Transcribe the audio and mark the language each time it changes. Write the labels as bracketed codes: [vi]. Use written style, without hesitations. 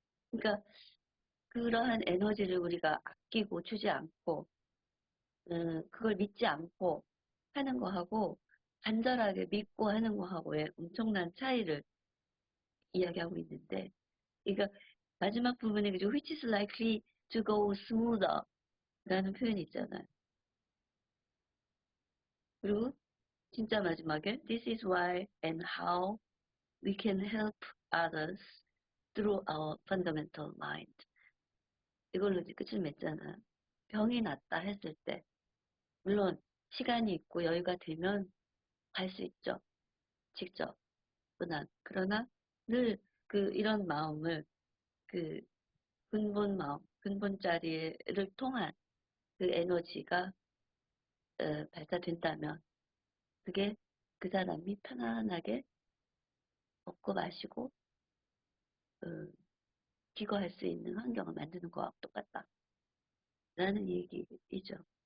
[ko] 그러니까 그러한 에너지를 우리가 아끼고 주지 않고 그걸 믿지 않고 하는 거하고 간절하게 믿고 하는 거하고의 엄청난 차이를 이야기하고 있는데, 그러니까 마지막 부분에 그죠, [en] which is likely to go smoother [ko] 라는 표현이 있잖아요. 그리고 진짜 마지막에 [en] this is why and how we can help others through our fundamental mind. [ko] 이걸로 이제 끝을 맺잖아요. 병이 낫다 했을 때 물론 시간이 있고 여유가 되면 갈 수 있죠. 직접. 그러나 늘 이런 마음을 그 근본 마음, 근본자리를 통한 그 에너지가 발사된다면 그게 그 사람이 편안하게 먹고 마시고 기거할 수 있는 환경을 만드는 거와 똑같다라는 얘기이죠.